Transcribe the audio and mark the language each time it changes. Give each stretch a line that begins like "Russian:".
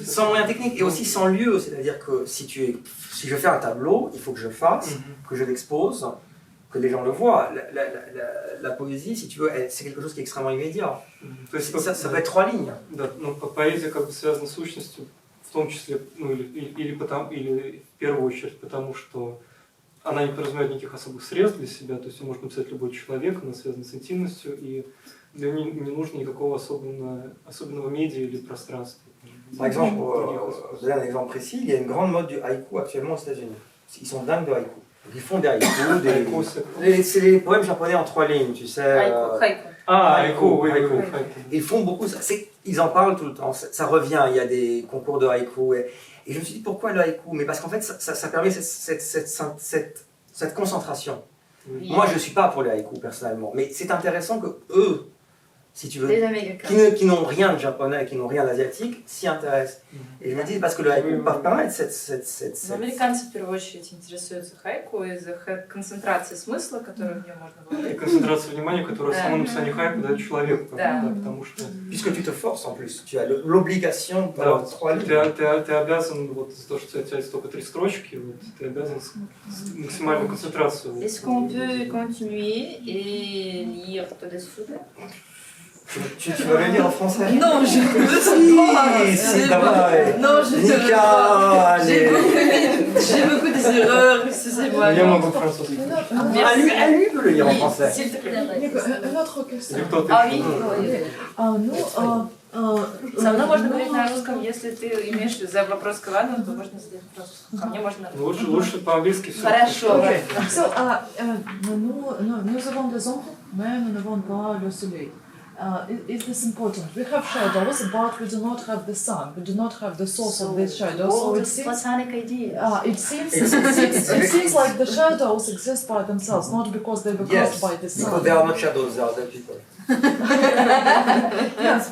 French: Sans moyens techniques et aussi sans lieu, c'est-à-dire que si je fais un tableau, il faut que je fasse, que je l'expose, que les gens le voient. La poésie, si tu veux, c'est quelque chose qui est extrêmement immédiat. Ça peut être 3 lignes.
Russian: Да, но поэзия как бы связана с сущностью, в том числе, ну или в первую очередь, потому что она не подразумевает никаких особых средств для себя, то есть ее может написать любой человек, она связана с интимностью, и для нее не нужно никакого особенного медиа или пространства.
French: Par exemple, pour donner un exemple précis, il y a une grande mode du haïku actuellement aux États-Unis. Ils sont dingues de haïku. Ils font des haïkus, c'est les poèmes japonais en 3 lignes, tu sais. Haïku. Ah, haïku, oui. Ils font beaucoup ça. Ils en parlent tout le temps, ça revient, il y a des concours de haïku. Et je me suis dit, pourquoi le haïku? Mais parce qu'en fait, ça permet cette concentration. Oui. Moi, je ne suis pas pour le haïku personnellement, mais c'est intéressant que eux si tu veux, Les Américains. qui n'ont rien de japonais, qui n'ont rien d'asiatique, s'y intéressent. Et je me dis, parce que le haïku permet cette...
Russian: Но американцы в первую очередь интересуются хайку из-за концентрации смысла, которую в нем можно И концентрация внимания, которую само написание хайку дает человеку. Да. Потому что...
French: Puisque tu te forces en plus, tu as l'obligation d'avoir 3 lignes.
Russian: Ты обязан, вот из-за того, что у тебя есть только 3 строчки, вот, ты обязан максимальную концентрацию.
French: Est-ce qu'on peut continuer et lire tout de suite? Tu vas le dire en français? Non, je ne veux pas.
Russian: Si, давай.
French: Non, je ne veux pas. J'ai beaucoup d'erreurs, excusez-moi.
Russian: Я могу французский.
French: Elle peut le lire en français. S'il te plaît. Une autre question. Ah oui?
Russian: Со мной Ну, можно говорить на русском, если ты имеешь за вопрос к Ивану, то можно задать вопрос. Ко мне можно... Лучше по-английски все. Хорошо.
French: So, nous avons des ombres, mais nous n'avons pas le soleil.
English: Is this important? We have shadows, but we do not have the sun. We do not have the source of these shadows. So it seems, Platonic ideas. it seems like the shadows exist by themselves, not because they were cast by the sun. Because they are not shadows, they are dead people. Yes,